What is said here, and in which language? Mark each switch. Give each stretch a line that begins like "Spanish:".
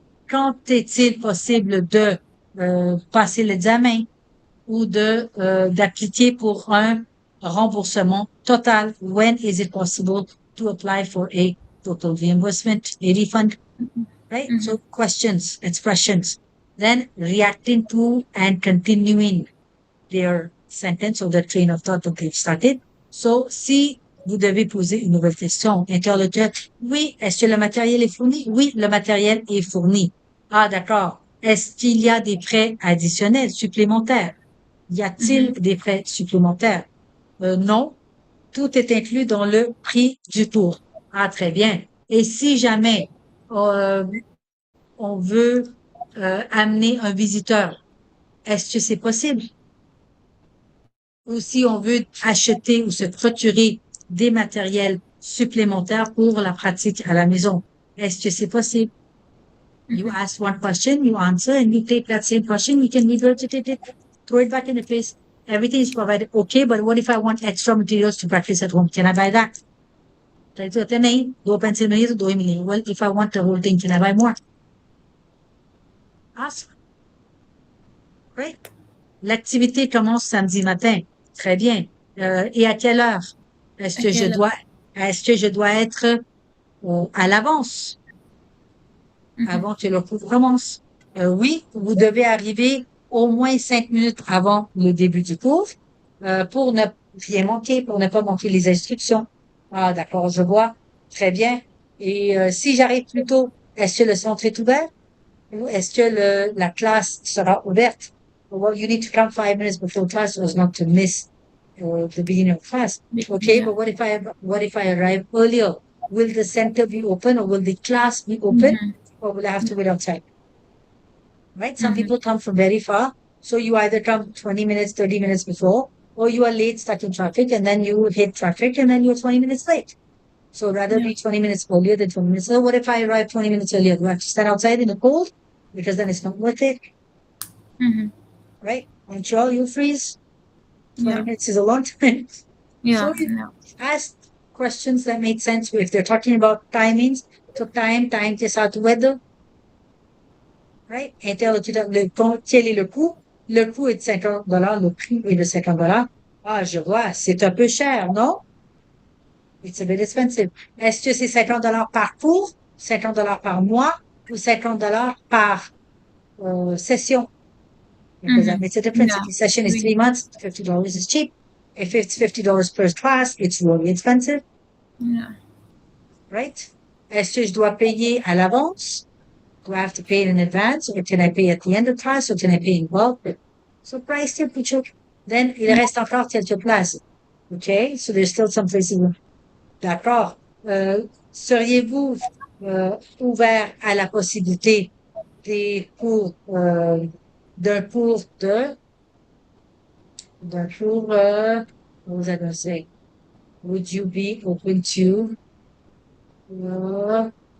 French: Quand est-il possible de passer l'examen ou d'appliquer pour un remboursement total?
English: When is it possible to apply for a total reimbursement, a refund? Right? Mhm. So questions, expressions. Then reacting to and continuing their sentence or the train of thought that they've started. So,
French: si vous devez poser une nouvelle question, interlocuteur, oui, est-ce que le matériel est fourni? Oui, le matériel est fourni. Ah, d'accord. Est-ce qu'il y a des frais additionnels, supplémentaires? Y a-t-il des frais supplémentaires? Non. Tout est inclus dans le prix du tour. Ah, très bien. Et si jamais on veut amener un visiteur, est-ce que c'est possible? Ou si on veut acheter ou se procurer des matériels supplémentaires pour la pratique à la maison, est-ce que c'est possible?
English: You ask one question, you answer, and you take that same question, you can regurgitate it, throw it back in the place. Everything is provided. Okay, but what if I want extra materials to practice at home? Can I buy that?
Hindi: नहीं, 2 pencil नहीं तो 2 ही मिलेंगे.
English: Well, if I want the whole thing, can I buy more? Ask. Right?
French: L'activité commence samedi matin. Très bien. Et à quelle heure? Est-ce que je dois être à l'avance avant que le cours commence? Oui, vous devez arriver au moins 5 minutes avant le début du cours pour ne rien manquer, pour ne pas manquer les instructions. Ah, d'accord, je vois. Très bien. Et si j'arrive plus tôt, est-ce que le centre est ouvert? Ou est-ce que la classe sera ouverte?
English: Well, you need to come 5 minutes before class so as not to miss the beginning of class. Okay, but what if I arrive earlier? Will the center be open or will the class be open or will I have to wait outside? Right? Some people come from very far. So you either come 20 minutes, 30 minutes before, or you are late, stuck in traffic, and then you hit traffic and then you're 20 minutes late. So rather be 20 minutes earlier than 20 minutes later. What if I arrive 20 minutes earlier? Do I have to stand outside in the cold? Because then it's not worth it. Right? Montreal, you freeze. 20 minutes is a long time. Yeah. So you ask questions that make sense. If they're talking about timings, so time
Hindi: के साथ
English: weather. Right?
French: Interlocuteur, quel est le coût? Le coût est de $50, le prix est de $50. Ah, je vois, c'est un peu cher, non?
English: It's a bit expensive.
French: Est-ce que c'est $50 par cours, $50 par mois ou $50 par session?
English: Because that makes a difference. If Yeah. the session is
French: Oui.
English: 3 months, $50 is cheap. If it's $50 per class, it's really expensive, Yeah. right?
French: Est-ce que je dois payer à l'avance?
English: Do I have to pay in advance, or can I pay at the end of class, or can I pay in bulk? So price temperature.
French: Then il reste encore quelques places.
English: Okay, so there's still some places.
French: D'accord. Seriez-vous ouvert à la possibilité des cours d'un cours d'un cours
English: what was I going to say? Would you be open to uh,